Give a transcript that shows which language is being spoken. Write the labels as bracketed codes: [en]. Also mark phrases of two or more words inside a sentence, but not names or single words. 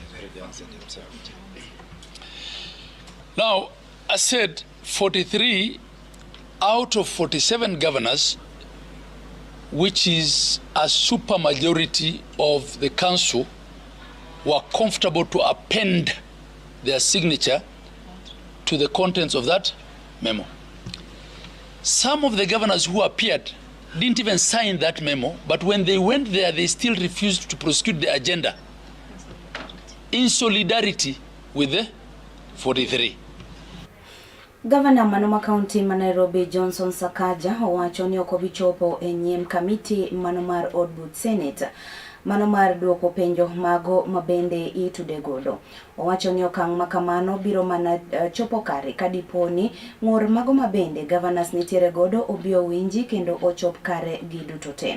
[en] Now, I said 43 out of 47 governors, which is a super majority of the council, were comfortable to append their signature to the contents of that memo. Some of the governors who appeared didn't even sign that memo, but when they went there, they still refused to prosecute the agenda in solidarity with the 43. [luo] Gavana Manoma County ma Nairobi Johnson Sakaja owacho ni ok obichopo e nyim kamiti manomar od bud Senate manomar duoko penjo mago mabende itude godo. Owacho ni okang' makamano biro mana chopo kare kadiponi ng'ur mago mabende governors nitiere godo obio winji kendo ochop kare giduto te.